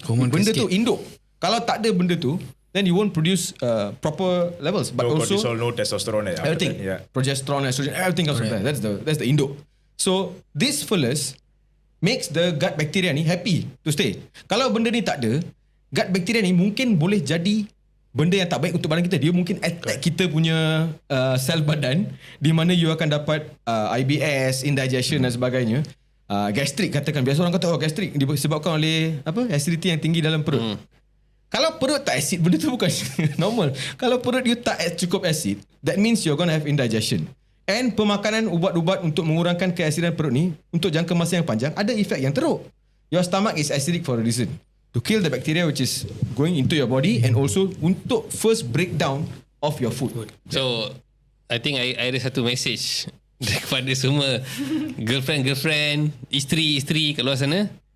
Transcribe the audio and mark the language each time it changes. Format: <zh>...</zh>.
<ms>Benda tu induk. Kalau tak ada benda tu,</ms> <en>then you won't produce proper levels. But no also cortisol, no testosterone, everything, progesterone, estrogen, everything else from there. That's the induk. So this fellas makes the gut bacteria ni happy to stay.</en> <ms>Kalau benda ni tak ada, gut bacteria ni mungkin boleh jadi benda yang tak baik untuk badan kita. Dia mungkin attack kita punya sel badan, di mana you akan dapat IBS, indigestion dan sebagainya. Gastrik katakan. Biasa orang kata gastrik disebabkan oleh acidity yang tinggi dalam perut. Kalau perut tak acid, benda tu bukan normal. Kalau perut you tak cukup acid,</ms> <en>that means you're going to have indigestion.</en> <ms>And pemakanan ubat-ubat untuk mengurangkan keasidan perut ni untuk jangka masa yang panjang ada efek yang teruk.</ms> <en>Your stomach is acidic for a reason. To kill the bacteria which is going into your body, and also</en> <ms>untuk</ms> <en>first breakdown of your food. So, I think</en> <ms>I ada satu message kepada semua girlfriend, isteri kat luar sana.</ms>